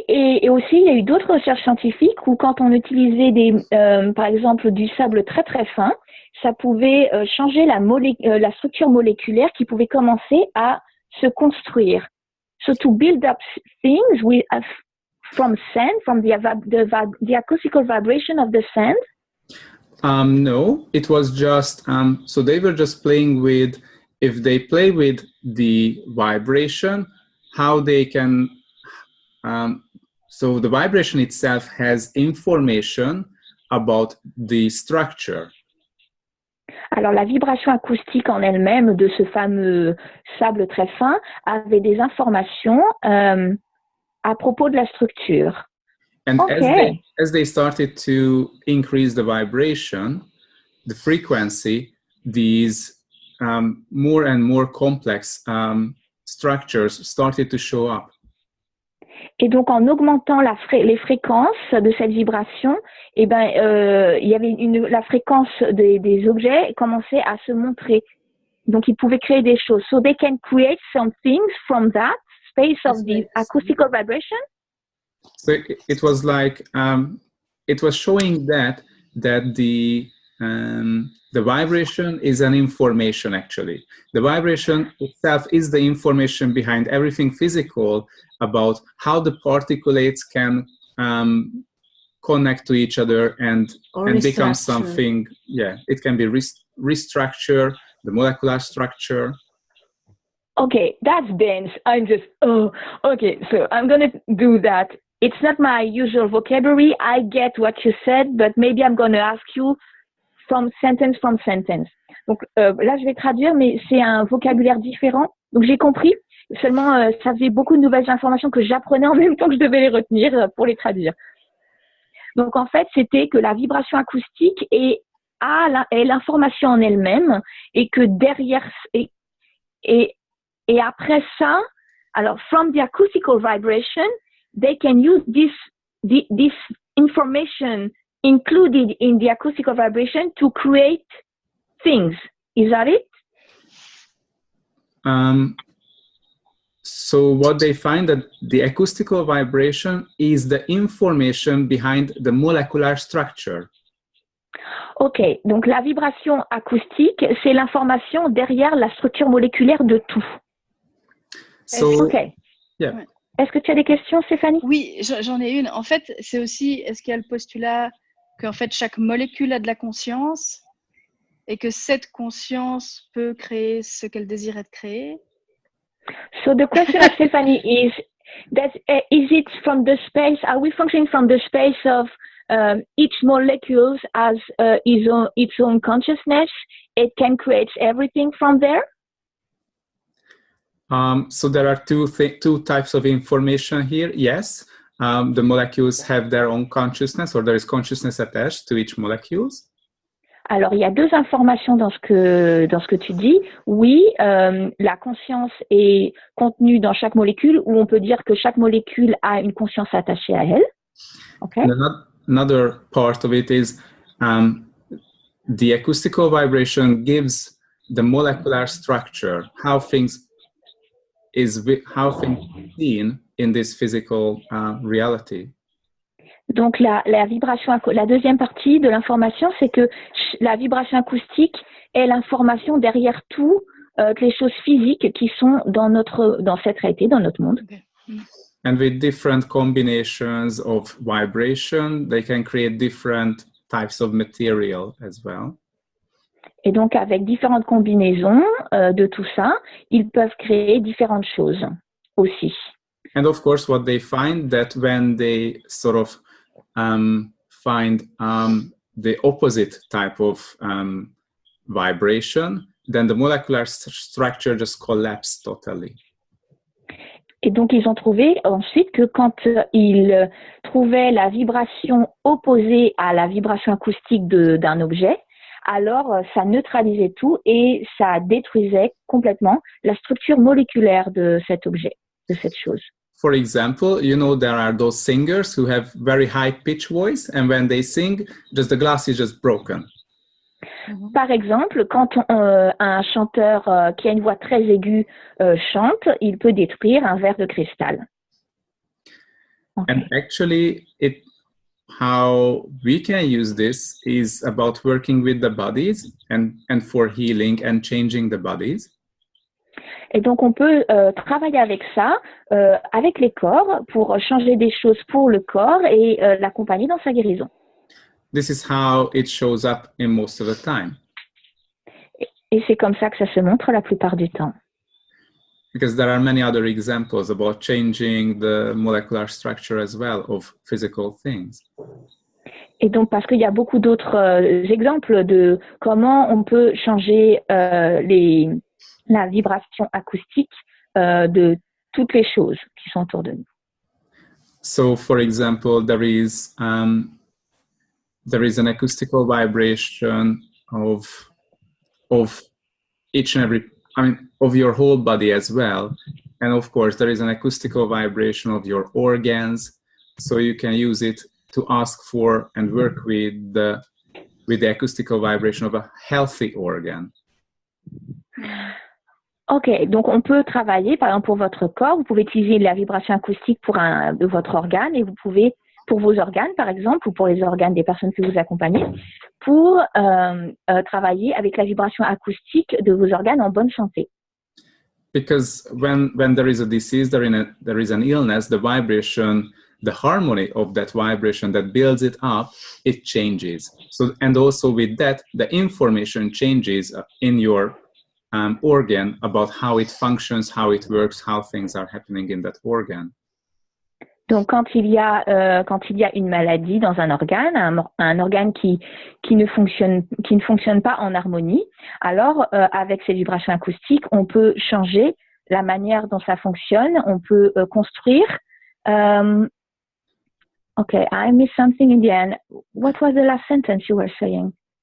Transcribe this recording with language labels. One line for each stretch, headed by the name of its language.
French: Et aussi, il y a eu d'autres recherches scientifiques où quand on utilisait par exemple du sable très très fin, ça pouvait changer la structure moléculaire qui pouvait commencer à se construire.
English: So to build up things from sand, from the acoustical vibration of the sand? No, it was just, so they were just playing with, if they play with the vibration, how they can, so the vibration itself has information about the structure.
French: Alors, la vibration acoustique en elle-même de ce fameux sable très fin avait des informations à propos de la structure.
English: And as they started to increase the vibration, the frequency, these more and more complex structures started to show up.
French: Et donc, en augmentant les fréquences de cette vibration, il y avait la fréquence des objets commençait à se montrer. Donc, ils pouvaient créer des choses.
English: So they can create some things from that space of the acoustical vibration. So it was like it was showing that the vibration is an information. Actually, the vibration itself is the information behind everything physical about how the particulates can connect to each other and become something. Yeah, it can be restructure the molecular structure. Okay, that's dense. Okay, so I'm going to do that. It's not my usual vocabulary. I get what you said, but maybe I'm going to ask you from sentence.
French: Donc là, je vais traduire, mais c'est un vocabulaire différent. Donc j'ai compris. Seulement, ça faisait beaucoup de nouvelles informations que j'apprenais en même temps que je devais les retenir pour les traduire. Donc en fait, c'était que la vibration acoustique est l'information en elle-même et que derrière et après ça, alors
English: from the acoustical vibration, they can use this information included in the acoustical vibration to create things. Is that it? So what they find that the acoustical vibration is the information behind the molecular structure.
French: Ok, donc la vibration acoustique, c'est l'information derrière la structure moléculaire de tout.
English: So, okay. Yeah.
French: Ouais. Est-ce que tu as des questions, Stéphanie? Oui, j'en ai une. En fait, c'est aussi, est-ce qu'il y a le postulat qu'en fait, chaque molécule a de la conscience et que cette conscience peut créer ce qu'elle désire être créée?
English: So the question of Stephanie is it from the space, are we functioning from the space of each molecule has its own consciousness? It can create everything from there? So there are two types of information here. Yes, the molecules have their own consciousness, or there is consciousness attached to each molecules.
French: Alors, il y a deux informations dans ce que tu dis. Oui, la conscience est contenue dans chaque molécule, ou on peut dire que chaque molécule a une conscience attachée à elle.
English: Okay. Another part of it is the acoustical vibration gives the molecular structure, how things seen in this physical reality.
French: Donc la deuxième partie de l'information, c'est que la vibration acoustique est l'information derrière tout les choses physiques qui sont dans cette réalité, dans notre monde.
English: Okay. And with different combinations of vibration, they can create different types of material as well.
French: Et donc avec différentes combinaisons de tout ça, ils peuvent créer différentes choses aussi.
English: And of course, what they find that when they sort of find the opposite type of vibration, then the molecular structure just collapses totally.
French: Et donc, ils ont trouvé ensuite que quand ils trouvaient la vibration opposée à la vibration acoustique d'un objet, alors ça neutralisait tout et ça détruisait complètement la structure moléculaire de cet objet, de cette chose.
English: For example, you know, there are those singers who have very high pitch voice, and when they sing, just the glass is just broken.
French: Par exemple, quand un chanteur qui a une voix très aiguë chante, il peut détruire un verre de cristal.
English: Okay. And actually, how we can use this is about working with the bodies and for healing and changing the bodies.
French: Et donc, on peut travailler avec ça, avec les corps, pour changer des choses pour le corps et l'accompagner dans sa guérison.
English: This is how it shows up in most of the time.
French: Et c'est comme ça que ça se montre la plupart du temps.
English: Because there are many other examples about changing the molecular structure as well of physical things.
French: Et donc, parce qu'il y a beaucoup d'autres exemples de comment on peut changer la vibration acoustique de toutes les choses qui sont autour de nous.
English: So, for example, there is an acoustical vibration of each and every I mean, of your whole body as well. And of course, there is an acoustical vibration of your organs. So you can use it to ask for and work with the acoustical vibration of a healthy organ.
French: Ok, donc on peut travailler, par exemple pour votre corps, vous pouvez utiliser la vibration acoustique de votre organe et vous pouvez, pour vos organes par exemple, ou pour les organes des personnes que vous accompagnez, pour travailler avec la vibration acoustique de vos organes en bonne santé.
English: Because when there is a disease, there is an illness, the vibration, the harmony of that vibration that builds it up, it changes. So, and also with that, the information changes in your organ about how it functions, how it works, how things are happening in that organ.
French: Donc, quand il y a une maladie dans un organe, un organe qui ne fonctionne pas en harmonie, alors avec ces vibrations acoustiques, on peut changer la manière dont ça fonctionne, on peut construire.
English: Okay, I missed something in the end. What was the last sentence you were saying?